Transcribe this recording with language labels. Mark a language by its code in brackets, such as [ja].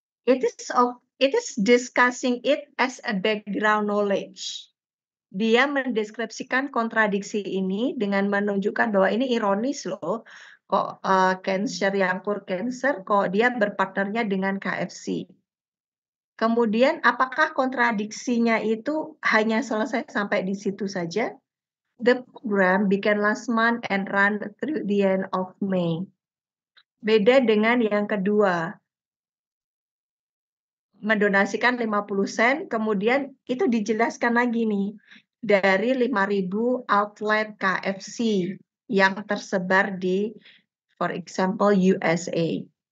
[en] It is discussing it as a background knowledge. [id] Dia mendeskripsikan kontradiksi ini dengan menunjukkan bahwa ini ironis loh. Kok cancer yang pure cancer, kok dia berpartnernya dengan KFC. Kemudian apakah kontradiksinya itu hanya selesai sampai di situ saja? [en] The program began last month and run through the end of May. [id] Beda dengan yang kedua, mendonasikan 50 sen, kemudian itu dijelaskan lagi nih, dari 5.000 outlet KFC yang tersebar di, [en] for example, [id] USA.